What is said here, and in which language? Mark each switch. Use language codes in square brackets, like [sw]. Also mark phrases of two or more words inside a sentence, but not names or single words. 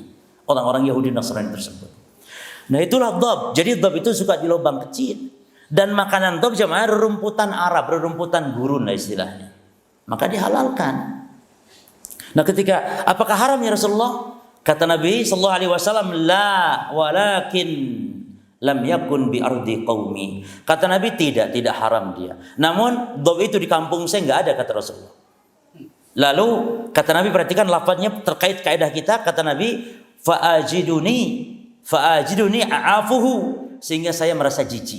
[id] Orang-orang Yahudi Nasrani tersebut. Nah itulah dhab. Jadi dhab itu suka di lubang kecil. Dan makanan dhab jemaah rerumputan Arab, rerumputan gurun lah istilahnya. Maka dihalalkan. Nah ketika apakah haram [ar] يا رسول الله? [id] Kata Nabi SAW, [ar] لا ولكن لم يكن بأرض قومي. [id] Kata Nabi tidak haram dia. Namun dhab itu di kampung saya enggak ada, kata Rasulullah. Lalu kata Nabi, perhatikan lafaznya terkait kaidah kita, kata Nabi [ar] فأجدني أعافه, [id] sehingga saya merasa jijik.